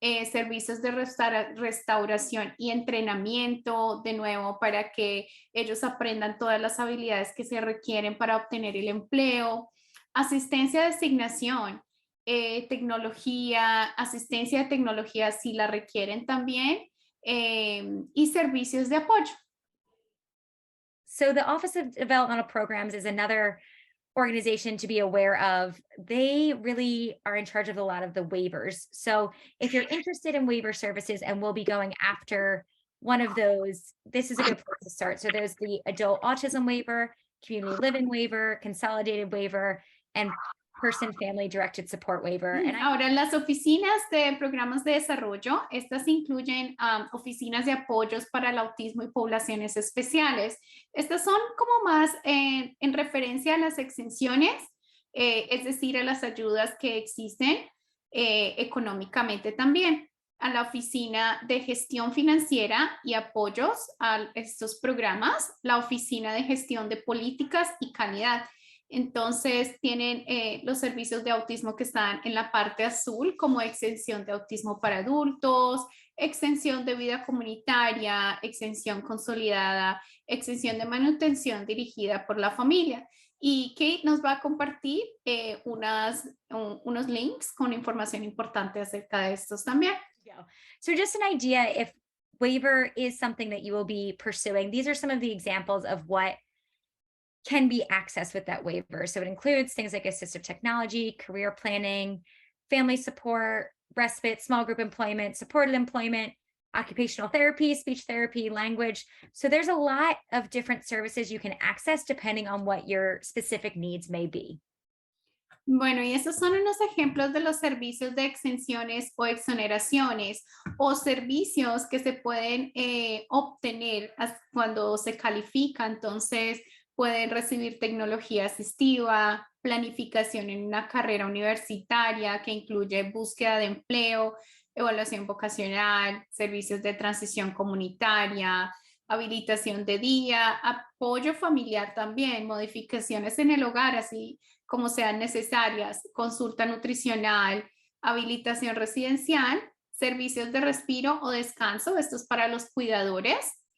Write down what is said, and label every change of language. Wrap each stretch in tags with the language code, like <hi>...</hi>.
<es>servicios de restauración y entrenamiento, de nuevo, para que ellos aprendan todas las habilidades que se requieren para obtener el empleo, asistencia de asignación, tecnología, asistencia de tecnología si la requieren también, y servicios de apoyo.</es> <en>So the Office of Developmental Programs is another organization to be aware of. They really are in charge of a lot of the waivers. So if you're interested in waiver services, and we'll be going after one of those, this is a good place to start. So there's the adult autism waiver, community living waiver, consolidated waiver, and person family directed support waiver.</en> <es>Ahora, las oficinas de programas de desarrollo, estas incluyen oficinas de apoyos para el autismo y poblaciones especiales. Estas son como más en referencia a las exenciones, es decir, a las ayudas que existen económicamente también. A la oficina de gestión financiera y apoyos a estos programas, la oficina de gestión de políticas y calidad. Entonces tienen los servicios de autismo que están en la parte azul, como exención de autismo para adultos, extensión de vida comunitaria, extensión consolidada, extensión de manutención dirigida por la familia. Y Cait nos va a compartir unos links con información importante acerca de estos también.</es> <en>So just an idea, if waiver is something that you will be pursuing, these are some of the examples of what can be accessed with that waiver. So it includes things like assistive technology, career planning, family support, respite, small group employment, supported employment, occupational therapy, speech therapy, language. So there's a lot of different services you can access depending on what your specific needs may be.</en> <es>Bueno, y estos son unos ejemplos de los servicios de exenciones o exoneraciones o servicios que se pueden obtener cuando se califica. Entonces, pueden recibir tecnología asistiva, planificación en una carrera universitaria que incluye búsqueda de empleo, evaluación vocacional, servicios de transición comunitaria, habilitación de día, apoyo familiar también, modificaciones en el hogar, así como sean necesarias, consulta nutricional, habilitación residencial, servicios de respiro o descanso, esto es para los cuidadores,</es>